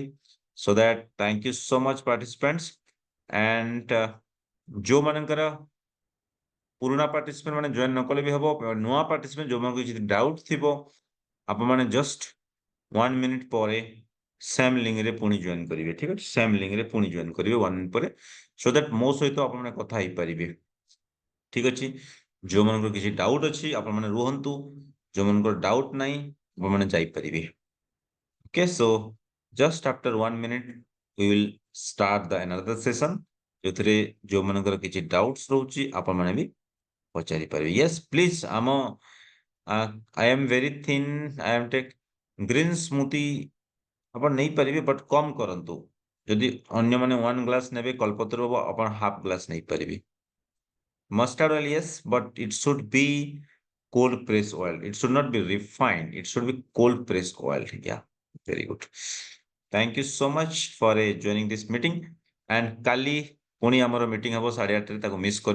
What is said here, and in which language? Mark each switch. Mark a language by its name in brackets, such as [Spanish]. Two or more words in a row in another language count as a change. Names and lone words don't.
[English] so that thank you so much participants and [Odia] ଯୋଉମାନଙ୍କର ପୁରୁଣା ପାର୍ଟିସିପେଣ୍ଟ ମାନେ ଜଏନ୍ ନ କଲେ ବି ହବ, ନୂଆ ପାର୍ଟିସିପେଣ୍ଟ ଯୋଉମାନଙ୍କୁ କିଛି ଡାଉଟ୍ ଥିବ ଆପଣମାନେ [English] just 1 minute [Odia] ପରେ [English] same linkରେ [Odia] ପୁଣି ଜଏନ୍ କରିବେ। ଠିକ ଅଛି, [English] same linkରେ [Odia] ପୁଣି ଜଏନ୍ କରିବେ 1 ମିନିଟ୍ ପରେ, [English] so that [Odia] ମୋ ସହିତ ଆପଣମାନେ କଥା ହେଇପାରିବେ। ଠିକ ଅଛି, ଯୋଉମାନଙ୍କର କିଛି ଡାଉଟ୍ ଅଛି ଆପଣମାନେ ରୁହନ୍ତୁ, ଯୋଉମାନଙ୍କର ଡାଉଟ୍ ନାହିଁ ଆପଣମାନେ ଯାଇପାରିବେ। [English] okay, so just after 1 minute we will start the another session, [Odia] ଯୋଉଥିରେ ଯୋଉମାନଙ୍କର କିଛି ଡାଉଟ୍ସ ରହୁଛି ଆପଣମାନେ ବି ପଚାରି ପାରିବେ। [English] yes please, I am very thin, I am take green smoothie [Odia] ଆପଣ ନେଇପାରିବେ ବଟ୍ କମ୍ କରନ୍ତୁ। ଯଦି ଅନ୍ୟମାନେ 1 ଗ୍ଲାସ୍ ନେବେ କଲ୍ପତରୁ ହବ, ଆପଣ [English] half glass [Odia] ନେଇପାରିବେ। [English] mustard oil yes, but it should be cold press oil, it should not be refined, it should be cold pressed oil. Yeah, very good. Thank you so much for joining this meeting and [Odia] କାଲି ପୁଣି ଆମର ମିଟିଂ ହବ 8:30 ରେ, ତାକୁ ମିସ୍ କରିବେ